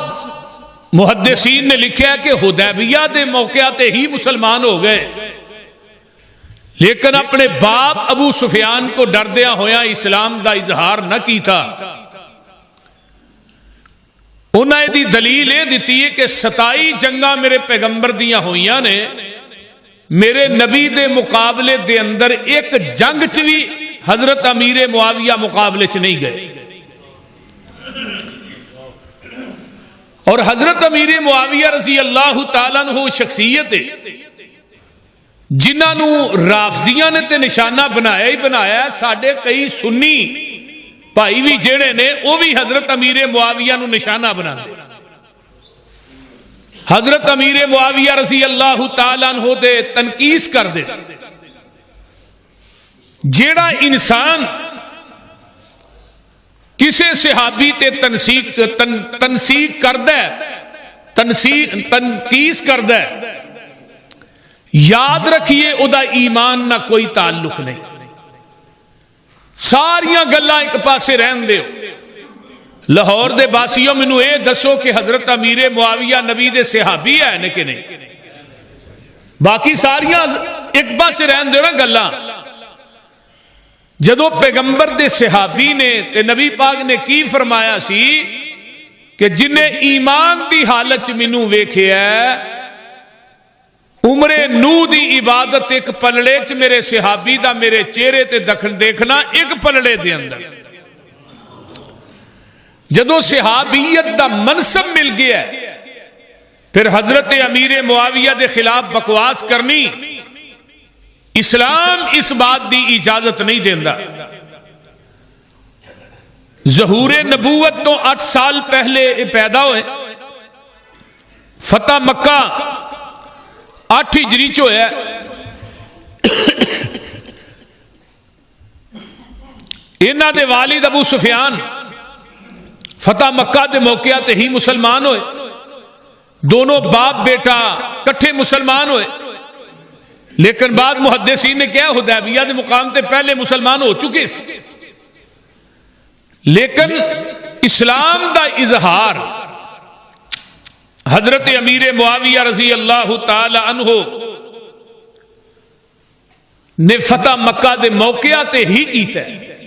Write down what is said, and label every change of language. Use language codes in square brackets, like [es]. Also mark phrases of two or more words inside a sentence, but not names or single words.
[pa] بعض محدثین نے لکھا کہ حدیبیہ دے موقع تے ہی مسلمان ہو گئے، لیکن اپنے باپ ابو سفیان کو ڈردیا ہویا اسلام دا اظہار نہ کیتا۔ انہیں دی دلیل یہ دیتی ہے کہ 27 جنگاں میرے پیغمبر دیاں ہوئیاں نے، میرے نبی دے مقابلے دے اندر ایک جنگ چ بھی حضرت امیر معاویہ مقابلے چ نہیں گئے۔ اور حضرت امیر معاویہ [ar] رضی اللہ تعالیٰ عنہ [pa] شخصیت ہے جنہاں نو رافضیاں نے تے نشانہ بنایا ہی بنایا۔ ساڈے کئی سنی بھائی بھی جڑے نے وہ بھی حضرت امیر معاویہ نو نشانہ بنا دے، حضرت امیر معاویہ [ar] رضی اللہ تعالیٰ عنہ [pa] دے تنقیس کر دے۔ جیڑا انسان کسے صحابی تے تنقیس کردہ ہے، یاد رکھیے او دا ایمان نہ کوئی تعلق نہیں۔ ساریاں گلاں ایک پاسے رہن دیو۔ لاہور دے باسیوں مینوں اے دسو کہ حضرت امیر معاویہ نبی دے صحابی ہے کہ نہیں؟ باقی ساریاں ایک پاسے رہن دیو نا گلاں۔ جدو پیغمبر دے صحابی نے تے نبی پاک نے کی فرمایا سی کہ جنہیں ایمان دی حالت چ مینوں ویکھیا عمر نو دی عبادت ایک پلڑے چ میرے صحابی دا میرے چہرے تے دیکھنا ایک پلڑے دے اندر۔ جدو صحابیت دا منصب مل گیا پھر حضرت امیر معاویہ دے خلاف بکواس کرنی اسلام اس بات دی اجازت نہیں دیندا۔ ظہور نبوت تو 8 سال پہلے پیدا ہوئے، فتح مکہ 8 ہجری چ ہویا۔ انہاں دے والد ابو سفیان فتح مکہ دے موقع تے ہی مسلمان ہوئے، دونوں باپ بیٹا کٹھے مسلمان ہوئے، لیکن بعد محدثین نے کیا حدیبیہ دے مقام تے پہلے مسلمان ہو چکے سے، لیکن اسلام دا اظہار حضرت امیر معاویہ [ar] رضی اللہ تعالی عنہ [pa] نے فتح مکہ دے موقع تے ہی کیتا ہے۔